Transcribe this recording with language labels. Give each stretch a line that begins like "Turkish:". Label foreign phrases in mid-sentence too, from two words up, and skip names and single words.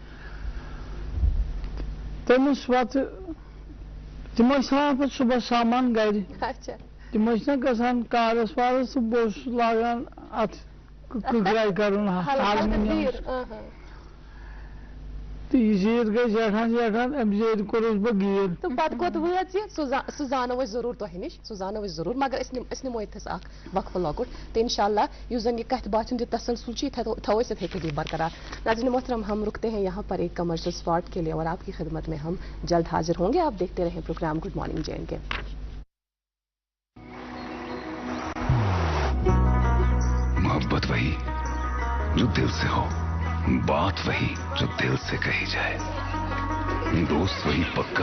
Kashmiri: تٔمِس پتہٕ تِم ٲسۍ تھاوان پتہٕ صُبحس سامان گرِ تِم ٲسۍ نا گژھان کارس وارس تہٕ بہٕ اوسُس لاگان اتھ کٕکراے کرُن تہٕ یہِ زیٖر گٔے زیٹھان امہِ زیٖرِ کوٚرُس بہٕ گیٖر تہٕ پتہٕ کوٚت وٲژ یہِ سُہ زانو أسۍ ضروٗر تۄہہِ نِش سُہ زانو أسۍ ضروٗر مگر أسۍ نِمو ییٚتھس اکھ وقفہٕ لۄکُٹ تہٕ انشاء اللہ یُس زن یہِ کتھِ باتھ ہُنٛد یہِ تسلسل چھُ یہِ تھاوو أسۍ یِتھے کٔنی برقرار
Urdu: ناظرین محترم ہم رکتے ہیں یہاں پر ایک کمرشل اسپاٹ کے لیے اور آپ کی خدمت میں ہم جلد حاضر ہوں گے آپ دیکھتے رہیں پروگرام گڈ مارننگ جے اینڈ کے محبت وہی جو دل سے ہو بات وہی جو دل سے کہی جائے دوست وہی پکا